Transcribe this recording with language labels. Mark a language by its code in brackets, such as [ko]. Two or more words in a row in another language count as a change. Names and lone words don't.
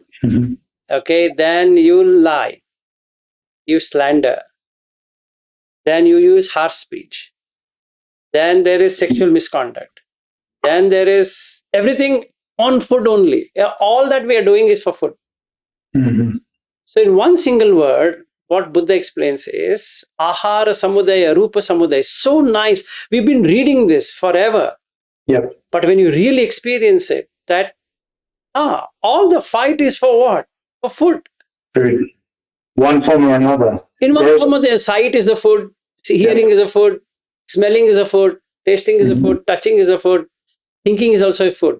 [en] Okay, then you lie, you slander, then you use harsh speech, then there is sexual misconduct, then there is everything on food only. All that we are doing is for food. So in one single word, what Buddha explains is [pi] ahara samudaya, rupa samudaya. [en] So nice. We've been reading this forever. Yep. But when you really experience it, that all the fight is for what? For food. Food. One form or another. In one form, the sight is the food, hearing is a food, smelling is a food, tasting is a food, touching is a food, thinking is also a food.